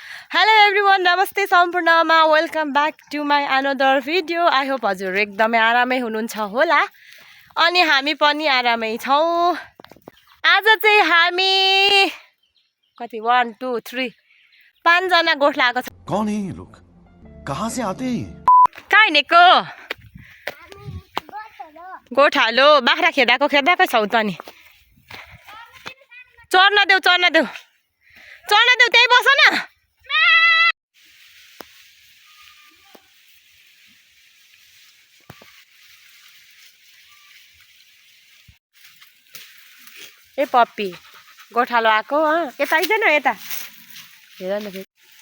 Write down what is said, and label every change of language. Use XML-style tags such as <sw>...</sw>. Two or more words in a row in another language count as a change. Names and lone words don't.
<en>Hello everyone, Namaste Sampurnama. Welcome back to my another video. I hope</en> <ne>हजुर एकदमै आरामै हुनुहुन्छ होला अनि हामी पनि आरामै छौं। आज चाहिँ हामी कति 1 2 3 5 जना गोठला आएको छ।</ne> <hi>कौन है ये लोग? कहाँ से आते हैं?</hi> <ne>कहाँ हिँडेको? गोठालो बाख्रा खेदाको छौ त नि। चर्न देऊ त्यही बस न। ए पप्पी गोठालो आएको यता आइदेन यता हेर न फेरि</ne>